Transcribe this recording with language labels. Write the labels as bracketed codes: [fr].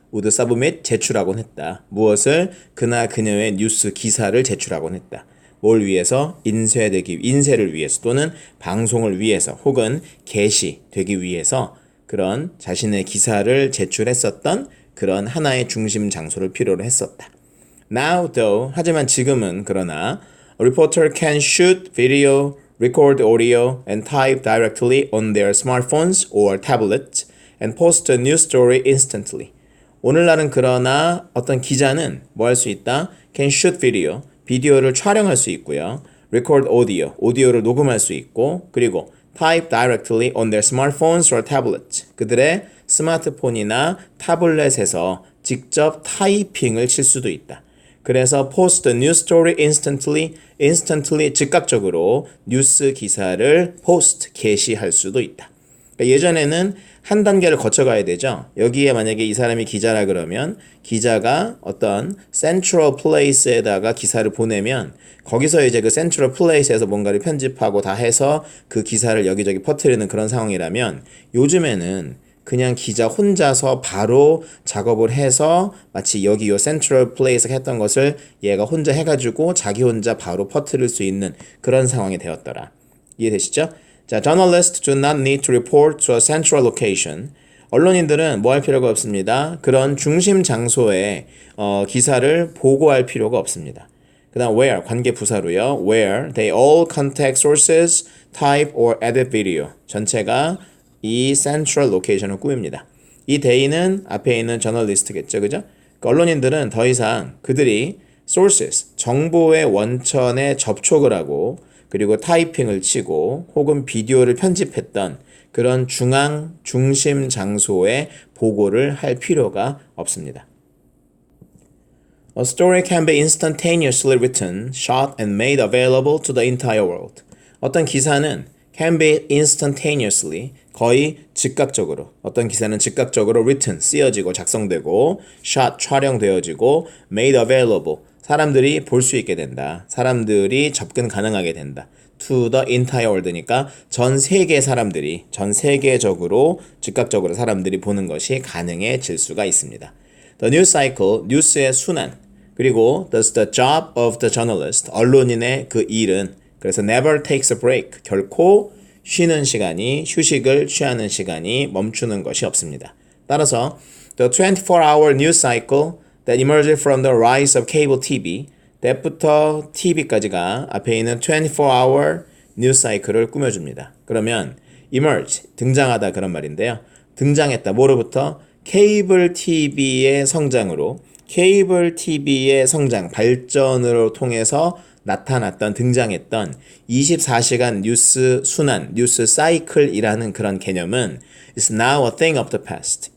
[en] would submit, [ko] 제출하곤 했다. 무엇을? 그나 그녀의 뉴스 기사를 제출하곤 했다. 뭘 위해서? 인쇄를 위해서 또는 방송을 위해서 혹은 게시되기 위해서 그런 자신의 기사를 제출했었던 그런 하나의 중심 장소를 필요로 했었다. [en] Now though, [ko] 하지만 지금은 그러나 [en] a reporter can shoot video, record audio and type directly on their smartphones or tablets and post a news story instantly. [ko] 오늘날은 그러나 어떤 기자는 뭐 할 수 있다? [en] can shoot video, [ko] 비디오를 촬영할 수 있고요. [en] record audio, [ko] 오디오를 녹음할 수 있고 그리고 [en] type directly on their smartphones or tablets, [ko] 그들의 스마트폰이나 타블렛에서 직접 타이핑을 칠 수도 있다. 그래서 [en] post a news story instantly [ko] 즉각적으로 뉴스 기사를 [en] post, [ko] 게시할 수도 있다. 그러니까 예전에는 한 단계를 거쳐가야 되죠. 여기에 만약에 이 사람이 기자라 그러면 기자가 어떤 central place에다가 기사를 보내면 거기서 이제 그 central place에서 뭔가를 편집하고 다 해서 그 기사를 여기저기 퍼뜨리는 그런 상황이라면 요즘에는 그냥 기자 혼자서 바로 작업을 해서 마치 여기 요 central place가 했던 것을 얘가 혼자 해가지고 자기 혼자 바로 퍼뜨릴 수 있는 그런 상황이 되었더라. 이해되시죠? [en] 자, journalists do not need to report to a central location. [ko] 언론인들은 뭐 할 필요가 없습니다. 그런 중심 장소에 기사를 보고할 필요가 없습니다. 그 다음 [en] where, [ko] 관계 부사로요. [en] where they all contact sources, type or edit video. [ko] 전체가 이 central location을 꾸밉니다. 이 they는 앞에 있는 저널리스트겠죠. 그죠? 그러니까 언론인들은 더 이상 그들이 sources, 정보의 원천에 접촉을 하고 그리고 타이핑을 치고 혹은 비디오를 편집했던 그런 중심 장소에 보고를 할 필요가 없습니다. [en] A story can be instantaneously written, shot and made available to the entire world. [ko] 어떤 기사는 [en] can be instantaneously [ko] 거의 즉각적으로 어떤 기사는 즉각적으로 [en] written [ko] 쓰여지고 작성되고 [en] shot [ko] 촬영되어지고 [en] made available [ko] 사람들이 볼 수 있게 된다. 사람들이 접근 가능하게 된다. [en] to the entire world [ko] 니까 전 세계 사람들이 전 세계적으로 즉각적으로 사람들이 보는 것이 가능해질 수가 있습니다. [en] The news cycle, [ko] 뉴스의 순환 그리고 [en] the job of the journalist, [ko] 언론인의 그 일은 그래서 [en] never takes a break, [ko] 결코 쉬는 시간이, 휴식을 취하는 시간이 멈추는 것이 없습니다. [en] 따라서 the 24-hour news cycle that emerged from the rise of cable TV, that부터 TV까지가 [ko] 앞에 있는 [en] 24-hour news cycle을 [ko] 꾸며줍니다. 그러면 emerge, 등장하다 그런 말인데요. 등장했다, 뭐로부터? 케이블 TV의 성장으로 케이블 TV의 성장, 발전으로 통해서 나타났던, 등장했던 24시간 뉴스 순환, 뉴스 사이클이라는 그런 개념은 [en] is now a thing of the past.